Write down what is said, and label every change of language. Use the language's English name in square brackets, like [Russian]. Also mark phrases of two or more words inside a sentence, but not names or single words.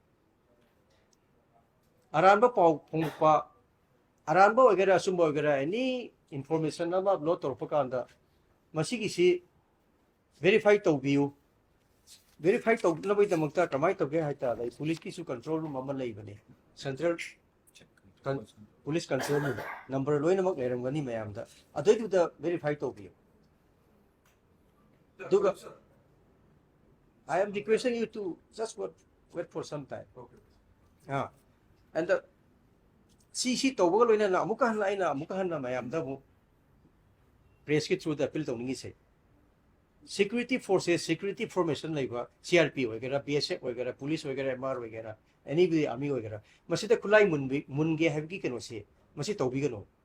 [Manipuri] ꯑꯔꯥꯟꯕ ꯄꯥꯎ ꯐꯣꯡꯗꯣꯛꯄ ꯑꯔꯥꯟꯕ ꯑꯣꯏꯒꯦꯔꯥ ꯑꯆꯨꯝꯕ ꯑꯣꯏꯒꯦꯔꯥ ꯑꯦꯅꯤ ꯏꯟꯐꯣꯔꯃꯦꯁꯟ ꯑꯃ ꯑꯞꯂꯣꯗ ꯇꯧꯔꯛꯄ ꯀꯥꯟꯗ ꯃꯁꯤꯒꯤꯁꯤ ꯚꯦꯔꯤꯐꯥꯏ ꯇꯧꯕꯤꯌꯨ ꯚꯦꯔꯤꯐꯥꯏ ꯇꯧꯅꯕꯒꯤꯗꯃꯛꯇ ꯀꯃꯥꯏꯅ ꯇꯧꯒꯦ ꯍꯥꯏ ꯇꯥꯔꯗ ꯄꯨꯂꯤꯁꯀꯤꯁꯨ [English] control room [Manipuri] ꯑꯃ ꯂꯩꯕꯅꯤ [English] central police control room number [Manipuri] ꯂꯣꯏꯅꯃꯛ ꯂꯩꯔꯝꯒꯅꯤ ꯃꯌꯥꯝꯗ ꯑꯗꯨꯏꯗꯨꯗ ꯚꯦꯔꯤꯐꯥꯏ ꯇꯧꯕꯤꯌꯨ ꯑꯗꯨꯒ [English] Sir. I am requesting you to just wait for some time. Okay. [Manipuri] And ꯁꯤ ꯇꯧꯕꯒ ꯂꯣꯏꯅꯅ ꯑꯃꯨꯛꯀ ꯍꯟꯅ ꯑꯩꯅ ꯑꯃꯨꯛꯀ ꯍꯟꯅ ꯃꯌꯥꯝꯗ ꯑꯃꯨꯛ ꯄ꯭ꯔꯦꯁꯀꯤ ꯊ꯭ꯔꯨꯗ ꯑꯄꯤꯜ ꯇꯧꯅꯤꯡꯉꯤꯁꯦ [English] security forces security formation [Manipuri] ꯂꯩꯕ CRP ꯑꯣꯏꯒꯦꯔꯥ BSF ꯑꯣꯏꯒꯦꯔꯥ ꯄꯨꯂꯤꯁ ꯑꯣꯏꯒꯦꯔꯥ MR ꯑꯣꯏꯒꯦꯔꯥ ꯑꯦꯅꯤꯕꯗꯤ ꯑꯥꯔꯃꯤ ꯑꯣꯏꯒꯦꯔꯥ ꯃꯁꯤꯗ ꯈꯨꯠꯂꯥꯏ ꯃꯨꯟꯒꯦ ꯍꯥꯏꯕꯒꯤ ꯀꯩꯅꯣꯁꯦ ꯃꯁꯤ ꯇꯧꯕꯤꯒꯅꯨ